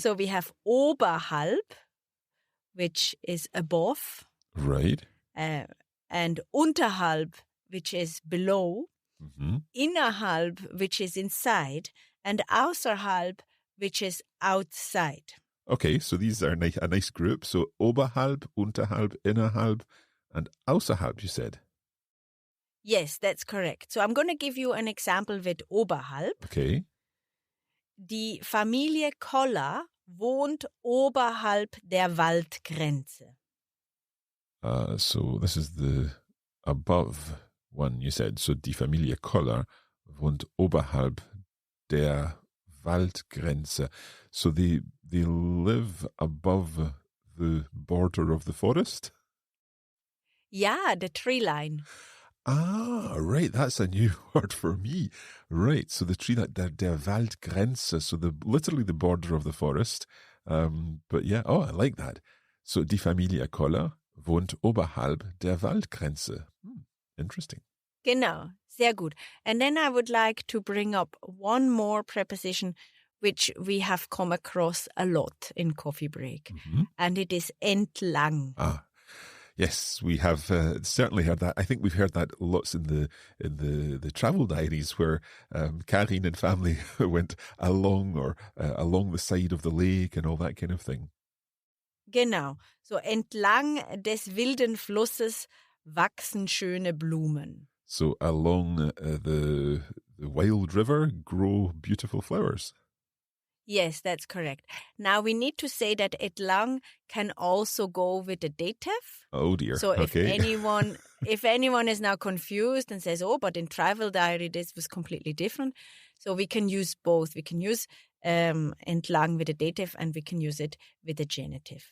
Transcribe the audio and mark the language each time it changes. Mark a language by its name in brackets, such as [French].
[English] So we have oberhalb, which is above, right, and unterhalb, which is below, mm-hmm. innerhalb, which is inside, and außerhalb, which is outside. Okay, so these are a nice group. So oberhalb, unterhalb, innerhalb, and außerhalb, you said? Yes, that's correct. So I'm going to give you an example with oberhalb. Okay. [German] Die Familie Koller wohnt oberhalb der Waldgrenze. [English] So this is the above one you said. [German] So die Familie Koller wohnt oberhalb der Waldgrenze. [English] So they live above the border of the forest? Ja, the tree line. Ah, right. That's a new word for me. Right. So the tree, der Waldgrenze. So literally the border of the forest. But yeah, I like that. [German] So die Familie Koller wohnt oberhalb der Waldgrenze. [English] Interesting. [German] Genau, sehr gut. [English] And then I would like to bring up one more preposition which we have come across a lot in Coffee Break. Mm-hmm. And it is entlang. Ah, yes, we have certainly heard that. I think we've heard that lots in the travel diaries where Karin and family went along or along the side of the lake and all that kind of thing. [German] Genau, so entlang des wilden Flusses wachsen schöne Blumen. [English] So along the wild river grow beautiful flowers. Yes, that's correct. Now we need to say that entlang can also go with the dative. Oh dear. So if okay. anyone is now confused and says, "Oh, but in travel diary this was completely different," so we can use both. We can use entlang with the dative and we can use it with the genitive.